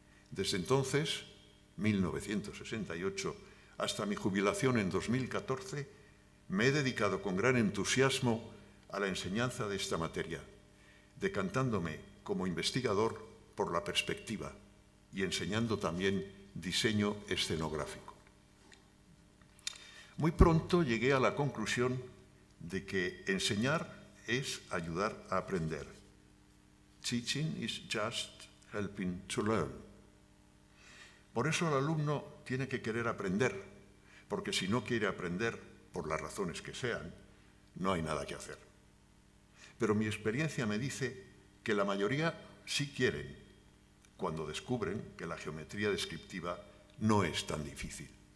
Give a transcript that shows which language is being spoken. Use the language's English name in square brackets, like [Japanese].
[Spanish] Desde entonces, 1968, hasta mi jubilación en 2014, me he dedicado con gran entusiasmo a la enseñanza de esta materia, decantándome como investigador por la perspectiva y enseñando también diseño escenográfico. Muy pronto llegué a la conclusión de que enseñar es ayudar a aprender. [English] Teaching is just helping to learn. [Spanish] Por eso el alumno tiene que querer aprender, porque si no quiere aprender, por las razones que sean, no hay nada que hacer. Pero mi experiencia me dice que la mayoría sí quieren, cuando descubren que la geometría descriptiva no es tan difícil.